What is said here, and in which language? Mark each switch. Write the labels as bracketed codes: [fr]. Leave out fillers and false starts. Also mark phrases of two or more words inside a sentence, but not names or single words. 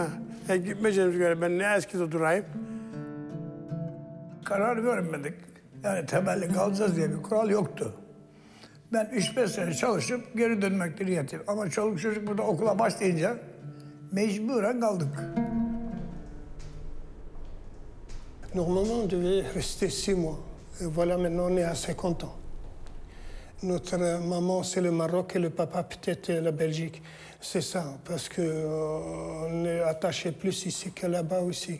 [tr] Gitmeyeceğimiz göre ben ne eskide durayım. Karar vermedik. Yani temelli kalacağız diye bir kural yoktu. Ben 3-5 sene çalışıp geri dönmekte niyetim. Ama çoluk çocuk burada okula başlayınca mecburen kaldık. [fr] Normalement, on devait rester 6 mois. Et voilà, maintenant, on est à 50 ans. Notre maman, c'est le Maroc et le papa, peut-être la Belgique. C'est ça, parce qu'on est attaché plus ici que là-bas aussi.